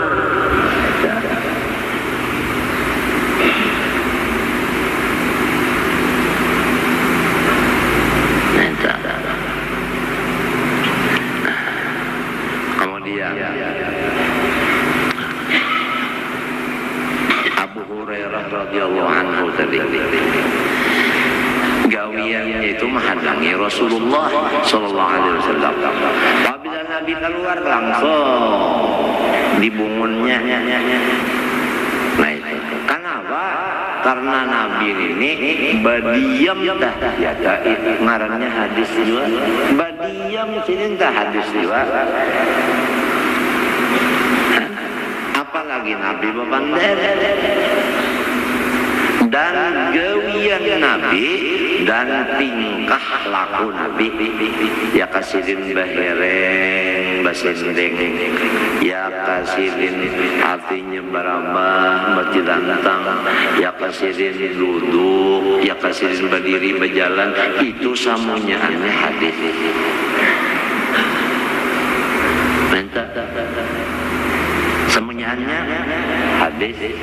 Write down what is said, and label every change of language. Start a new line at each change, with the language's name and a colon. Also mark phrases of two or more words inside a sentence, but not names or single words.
Banjar: Kemudian Abu Hurairah
Arabic: رضي الله عنه
Banjar: tadi gawiannya itu menghadangi Rasulullah
Arabic: صلى الله عليه وسلم.
Banjar: Apabila Nabi keluar langsung dibungunnya. Nah itu kenapa? Karena Nabi ini badiam dah ya ngarannya hadis juga. Badiam sini dah hadis juga. Apalagi Nabi bepander dan gawian Nabi dan tingkah laku Nabi ya kasirin bahereng basendeng ya kasirin artinya barabah bertilantang ya kasirin duduk ya kasirin berdiri berjalan, itu samunya aneh hadis. Minta semuanya hadis.